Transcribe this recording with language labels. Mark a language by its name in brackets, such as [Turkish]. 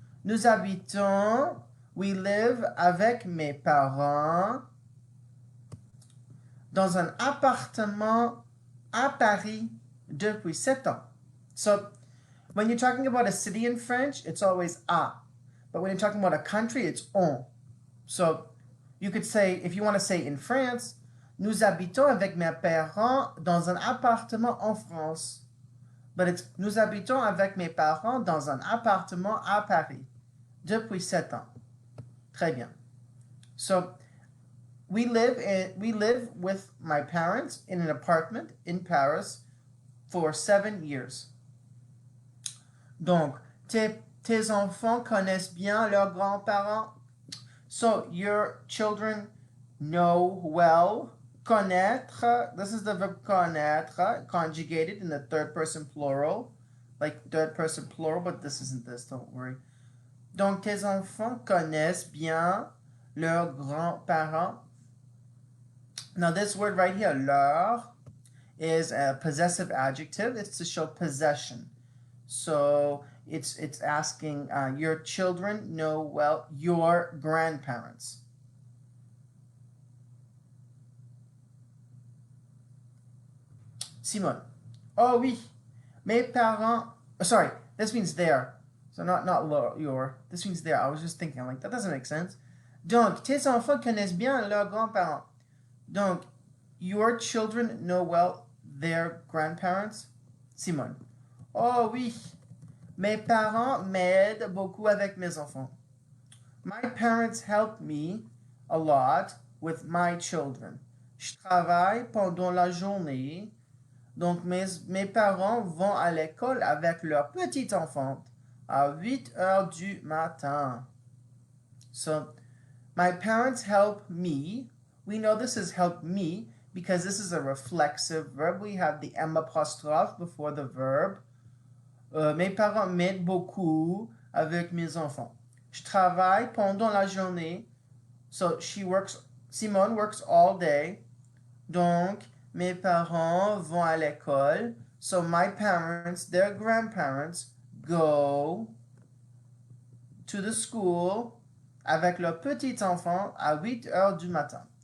[French] Nous habitons, [English] we live [French] avec mes parents dans un appartement à Paris depuis 7 ans. [English] So, when you're talking about a city in French, it's always à. But when you're talking about a country, it's on. So, you could say, if you want to say in France, [French] nous habitons avec mes parents dans un appartement en France. [English] But it's, [French] nous habitons avec mes parents dans un appartement à Paris depuis 7 ans. Très bien. [English] So, we live with my parents in an apartment in Paris for 7 years. [French] Donc, tes enfants connaissent bien leurs grands-parents. [English] So, your children know well. Connaître, this is the verb connaître, conjugated in the third person plural. Like third person plural, but this isn't this, don't worry. [French] Donc, tes enfants connaissent bien leurs grands-parents. [English] Now, this word right here, leur, is a possessive adjective. It's to show possession. So it's asking your children know well your grandparents. Simone. [French] Oh oui, mes parents. [English] Sorry, this means their. So not your. This means their. I was just thinking, like, that doesn't make sense. [French] Donc, tes enfants connaissent bien leurs grands-parents. [English] Donc, your children know well their grandparents? Simone. [French] Oh oui, mes parents m'aident beaucoup avec mes enfants. [English] My parents help me a lot with my children. [French] Je travaille pendant la journée. Donc, mes parents vont à l'école avec leur petite enfant à 8 heures du matin. [English] So, my parents help me. We know this is help me because this is a reflexive verb. We have the M apostrophe before the verb. [French] Mes parents m'aident beaucoup avec mes enfants. Je travaille pendant la journée. [English] So Simone works all day. [French] Donc, mes parents vont à l'école. [English] So my parents, their grandparents, go to the school [French] avec leur petit enfant à 8 heures du matin.